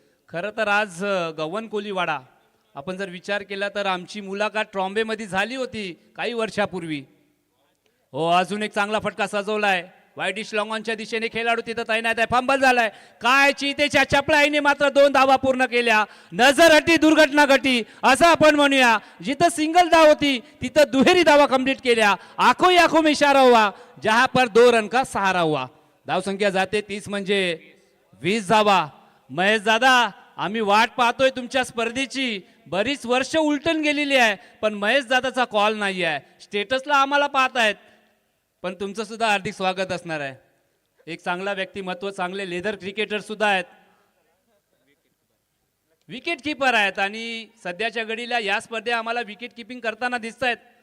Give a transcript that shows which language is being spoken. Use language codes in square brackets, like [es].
[mr] खरं तर आज गव्हाण कोलीवाडा आपण जर विचार केला तर आमची मुलाखत ट्रॉम्बेमध्ये झाली होती काही वर्षापूर्वी. हो, अजून एक चांगला फटका सजवलाय. वाईट डिश लॉंगॉनच्या दिशेने खेळाडू तिथं तैनात आहे. फंबल झालाय. काय चितेच्या चपळाईने मात्र 2 धावा पूर्ण केल्या. [hi] नजर हटी दुर्घटना घटी [mr] असं आपण म्हणूया. जिथं सिंगल धाव होती तिथं दुहेरी धावा कंप्लीट केल्या. [hi] आखो आखो में इशारा हुआ जहां पर 2 रन का सहारा हुआ. [mr] धाव संख्या जाते 30 म्हणजे 20 धावा. महेश दादा, आम्ही वाट पाहतोय तुमच्या स्पर्धेची. बरीच वर्ष उलटून गेलेली आहे पण महेश दादाचा कॉल नाही आहे. स्टेटसला आम्हाला पाहतायत पण तुमचं सुद्धा हार्दिक स्वागत असणार आहे. एक चांगला व्यक्तिमत्व, चांगले लेदर क्रिकेटर सुद्धा आहेत, विकेट किपर आहेत आणि सध्याच्या घडीला या स्पर्धेत आम्हाला विकेट किपिंग करताना दिसत आहेत.